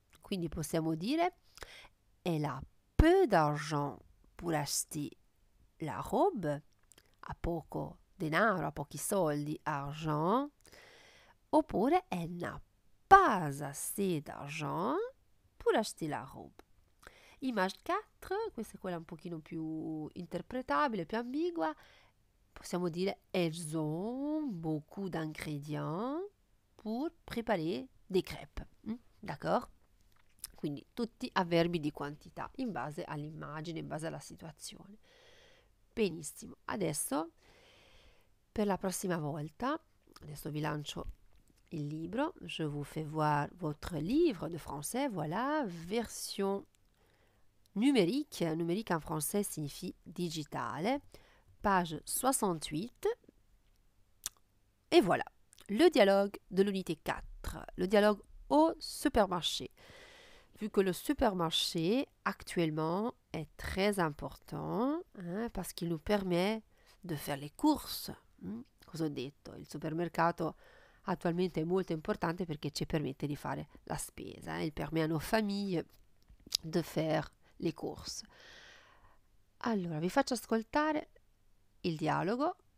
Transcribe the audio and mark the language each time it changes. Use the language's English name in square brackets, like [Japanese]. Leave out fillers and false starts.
[Italian] Quindi possiamo dire, [French] elle a peu d'argent pour acheter la robe, [Italian] ha poco denaro, ha pochi soldi, argent, oppure [French] elle n'a pas assez d'argent pour acheter la robe. [Italian] Image 4, questa è quella un pochino più interpretabile, più ambigua. Possiamo dire [French] elles ont beaucoup d'ingrédients pour préparer des crêpes. D'accord? [Italian] Quindi tutti avverbi di quantità in base all'immagine, in base alla situazione. Benissimo, adesso per la prossima volta, adesso vi lancio il libro, [French] je vous fais voir votre livre de français, voilà, version numérique. Numérique en français signifie digitale, page 68. Et voilà, le dialogue de l'unité 4, le dialogue au supermarché. Vu que le supermarché actuellement est très important, parce qu'il nous permet de faire le courses. [Italian] Cosa ho detto? Il supermercato attualmente è molto importante perché ci permette di fare la spesa. [French] Il permet à nos familles de faire les courses. [Italian] Allora, vi faccio ascoltare il dialogo.